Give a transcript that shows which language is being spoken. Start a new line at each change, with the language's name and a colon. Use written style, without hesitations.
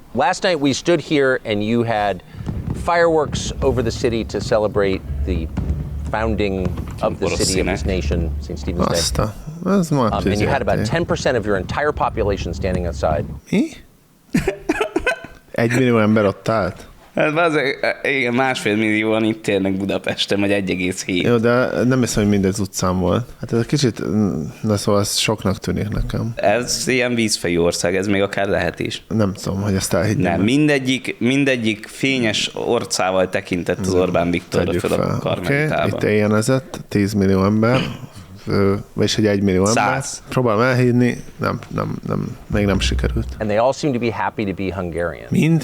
English: Last night we stood here and you had fireworks over the city to celebrate the founding of the city of this nation, St. Stephen's Day. And you had about 10% of your entire population standing outside.
Hungarian: Me? 1 millió ember ott állt. Hát igen, másfél millióan itt élnek Budapesten, vagy 1,7. Jó, de nem hiszem, hogy mindez utcán volt. Hát ez kicsit, na szóval ez soknak tűnik nekem. Ez ilyen vízfejű ország, ez még akár lehet is. Nem tudom, hogy ezt elhiggyem. Nem, mindegyik fényes orcával tekintett az Orbán Viktorra föl a Karmelitában. Okay. Itt éljen ezett, 10 millió ember. Vagyis egy 1 millió ember. Próbálom elhívni, nem, még nem sikerült.
English: And they all seem to be happy to be Hungarian.